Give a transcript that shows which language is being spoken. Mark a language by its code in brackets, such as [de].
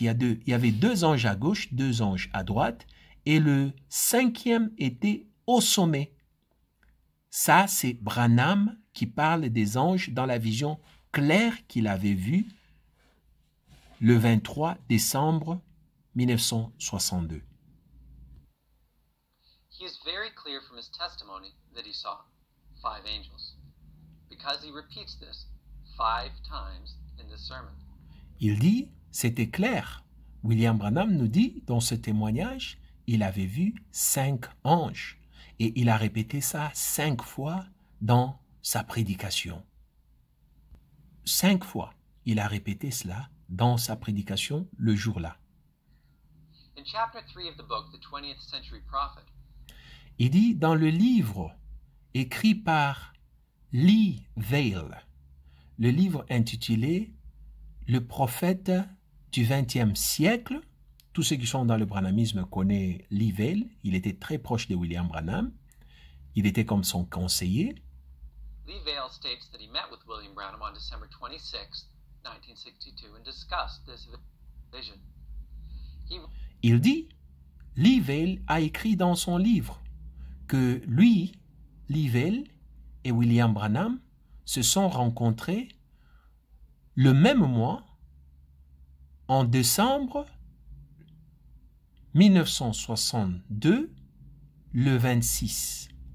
[fr] Il y avait 2 anges à gauche, 2 anges à droite, et le 5e était au sommet. Ça, c'est Branham qui parle des anges dans la vision claire qu'il avait vue le 23 décembre 1962. [en] He is very clear from his testimony that he saw 5 angels, because he repeats this 5 times in this sermon. [fr] Il dit, c'était clair William Branham nous dit dans ce témoignage, il avait vu 5 anges et il a répété ça 5 fois dans sa prédication. 5 fois, il a répété cela dans sa prédication le jour-là. [en] In chapter 3 of the book, The 20th Century Prophet, [fr] Il dit dans le livre écrit par Lee Vail, le livre intitulé « Le prophète du XXe siècle », tous ceux qui sont dans le branhamisme connaissent Lee Vail, il était très proche de William Branham, il était comme son conseiller. [en] Lee Vail states that he met with William Branham on December 26, 1962, and discussed this vision. [fr] Il dit, Lee Vail a écrit dans son livre que lui, Lee Vail et William Branham se sont rencontrés le même mois, en décembre 1962, le 26.